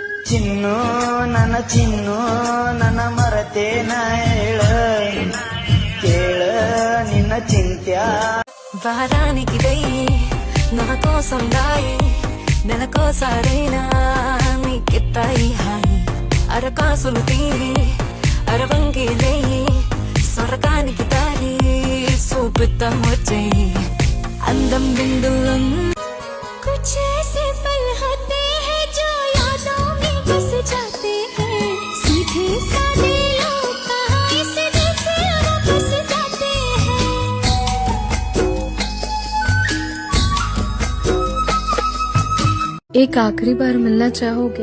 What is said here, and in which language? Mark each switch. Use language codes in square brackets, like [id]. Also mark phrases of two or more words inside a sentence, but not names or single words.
[kn] ಚಿನ್ನು ನನ್ನ ಚಿನ್ನು ನನ್ನ ಮರತೇನ ಹೇಳ ಕೇಳ ನಿನ್ನ ಚಿಂತ್ಯಾ [te] వారానికి వెయ్యి నా కోసం రాయి నెలకోసారైనా నీకెత్తాయి హాయి అరకాసులు తీరి అరవంగి లేయి స్వర్గానికి దారి చూపిద్దాం వచ్చేయి అందం బిందుల్లో [hi] कुछ ऐसे पल होते हैं जो यादों में बस जाते हैं सीधे साधे लोग कहाँ इस दिल से वापस जाते हैं। एक आखिरी बार मिलना चाहोगे?